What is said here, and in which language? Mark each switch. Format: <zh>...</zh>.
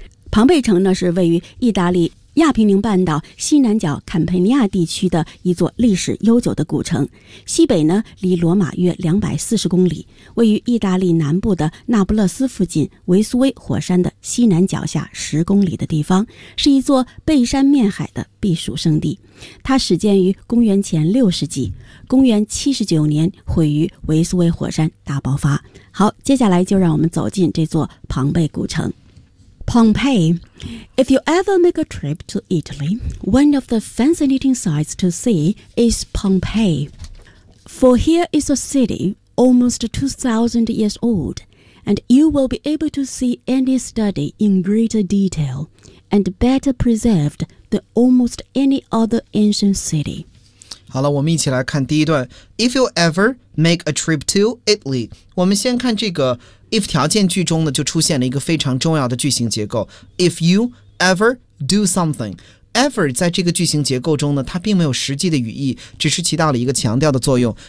<zh>庞贝城呢是位于意大利亚平宁半岛西南角坎培尼亚地区的一座历史悠久的古城，西北呢离罗马约240公里，位于意大利南部的那不勒斯附近维苏威火山的西南脚下10公里的地方，是一座背山面海的避暑胜地。它始建于公元前60世纪，公元79年毁于维苏威火山大爆发。好，接下来就让我们走进这座庞贝古城。</zh> <en>Pompeii. If you ever make a trip to Italy, one of the fascinating sights to see is Pompeii. For here is a city almost 2,000 years old, and you will be able to see any study in greater detail and better preserved than almost any other ancient city.</en> <zh>好了，我们一起来看第一段。</zh> <en>If you ever make a trip to Italy,</en> <zh>我们先看这个if 条件句中呢就出现了一个非常重要的句型结构。</zh> <en>If you ever do something，</en> <zh>ever 在这个句型结构中呢它并没有实际的语义，只是起到了一个强调的作用。</zh>